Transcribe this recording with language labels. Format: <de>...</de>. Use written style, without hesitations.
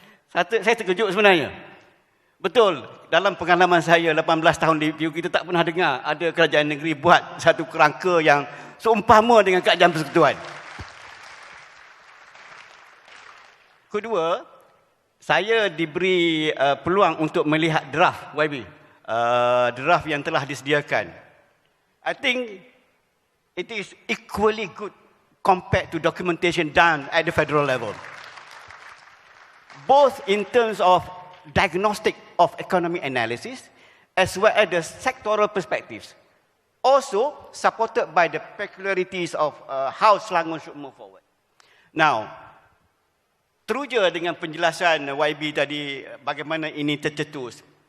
<ms>Saya terkejut sebenarnya. Betul, dalam pengalaman saya 18 tahun di PU, kita tak pernah dengar ada kerajaan negeri buat satu kerangka yang seumpama dengan kerajaan persekutuan. Kedua, saya diberi peluang untuk melihat draft YB. Draft yang telah disediakan.</ms> <en>I think it is equally good compared to documentation done at the federal level. Both in terms of diagnostic of economic analysis as well as the sectoral perspectives. Also supported by the peculiarities of how Selangor should move forward.</en> <ms>Now, teruja dengan penjelasan YB tadi bagaimana ini tercetus.</ms>